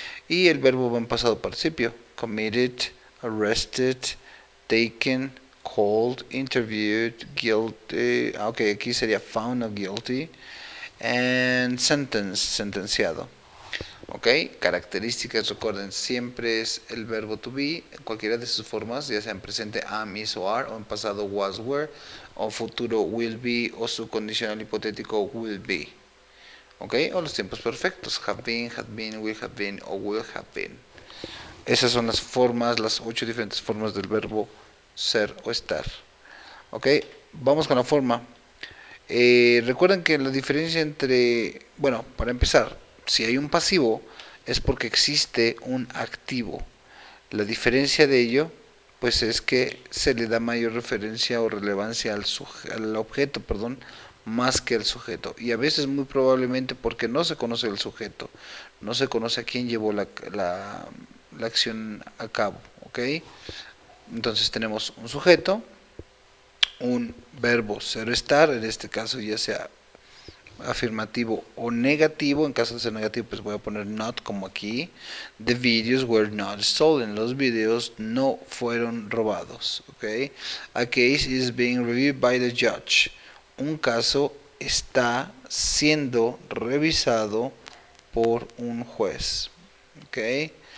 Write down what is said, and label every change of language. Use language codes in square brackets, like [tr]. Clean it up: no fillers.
[es] y el verbo va en pasado participio. [en] Committed, arrested, taken, called, interviewed, guilty. [es] Ok, aquí sería [en] found not guilty. And sentenced, [es] sentenciado. Ok, características, recuerden, siempre es el verbo to be, en cualquiera de sus formas, ya sea en presente am, is o are, o en pasado was, were, o futuro will be, o su condicional hipotético will be. Ok, o los tiempos perfectos, [en] have been, had been, will have been, [es] o will have been. Esas son las formas, las 8 diferentes formas del verbo ser o estar. Ok, vamos con la forma. Recuerden que la diferencia entre, bueno, para empezar, si hay un pasivo es porque existe un activo. La diferencia de ello, pues es que se le da mayor referencia o relevancia al objeto, perdón, más que al sujeto. Y a veces muy probablemente porque no se conoce el sujeto, no se conoce a quién llevó la acción a cabo, ¿ok? Entonces tenemos un sujeto, un verbo ser o estar, en este caso ya sea afirmativo o negativo. En caso de ser negativo, pues voy a poner not, como aquí. [en] The videos were not stolen. [es] Los videos no fueron robados. Okay. [en] A case is being reviewed by the judge. [es] Un caso está siendo revisado por un juez. Okay.